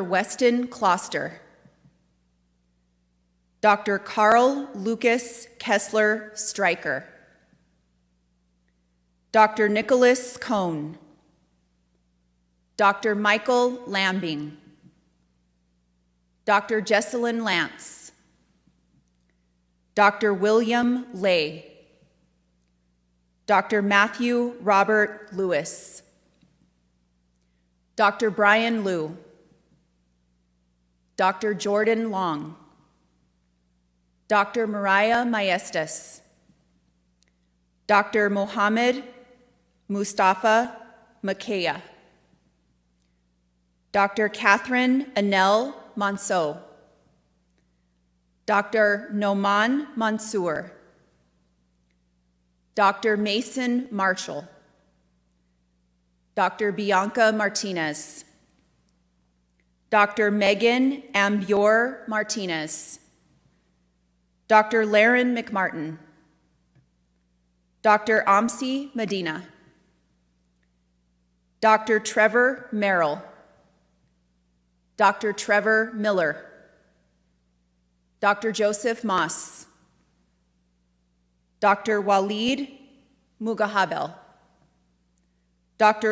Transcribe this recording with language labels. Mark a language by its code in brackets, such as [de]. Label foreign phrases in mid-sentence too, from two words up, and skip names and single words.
[en] Weston Kloster. Dr. Carl Lucas Kessler Stryker. Dr. Nicholas Cohn. Dr. Michael Lambing. Dr. Jesselyn Lance. Dr. William Lay. Dr. Matthew Robert Lewis. Dr. Brian Liu. Dr. Jordan Long. Dr. Mariah Maestas. Dr. Mohammed Mustafa Makaya. Dr. Catherine Anel Monceau. Dr. Noman Mansour. Dr. Mason Marshall. Dr. Bianca Martinez. Dr. Megan Ambior Martinez. Dr. Laren McMartin. Dr. Amsi Medina. Dr. Trevor Merrill. Dr. Trevor Miller. Dr. Joseph Moss. Dr. Walid Mugahabel. Dr.